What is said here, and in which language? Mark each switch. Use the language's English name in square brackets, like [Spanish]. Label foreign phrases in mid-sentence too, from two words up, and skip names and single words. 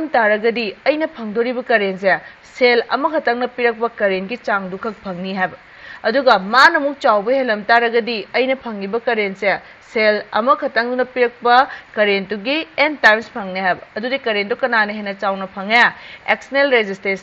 [Manipuri] taragadi aina phangdori ba current se cell ama khatang na pirak ba current ki chang du khak phangni hab aduga mana mu chawbe helam taragadi aina phangi ba current se cell ama khatang na pirak ba current tu gi [English] n times [Manipuri] phangni hab adudi current tu kana ne hena chawna phangya [English] external resistance